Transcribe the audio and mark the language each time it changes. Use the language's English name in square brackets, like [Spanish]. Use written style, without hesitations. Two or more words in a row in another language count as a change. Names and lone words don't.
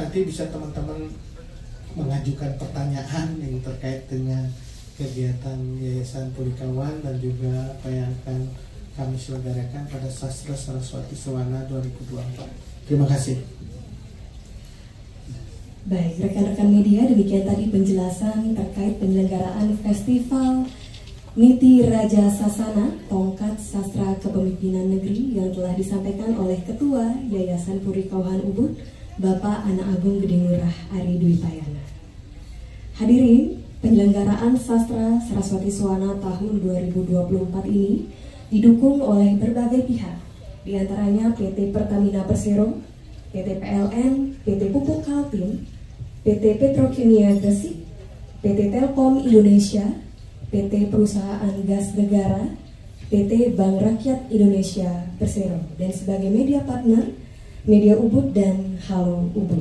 [Indonesian] Nanti bisa teman-teman mengajukan pertanyaan yang terkait dengan kegiatan Yayasan Purikawan dan juga apa yang akan kami selenggarakan pada Sastra Saraswati Sawana 2024. Terima kasih. Baik, rekan-rekan media, demikian tadi penjelasan terkait penyelenggaraan Festival Niti Raja Sasana Tongkat Sastra Kepemimpinan Negeri yang telah disampaikan oleh Ketua Yayasan Purikawan Ubud, Bapak Anak Agung Gede Ngurah Ari Dwi Payana. Hadirin, penyelenggaraan Sastra Saraswati Sawana tahun 2024 ini didukung oleh berbagai pihak, diantaranya PT Pertamina Persero, PT PLN, PT Pupuk Kaltim, PT Petrokimia Gresik, PT Telkom Indonesia, PT Perusahaan Gas Negara, PT Bank Rakyat Indonesia Persero, dan sebagai media partner, Media Ubud dan Halo Ubud.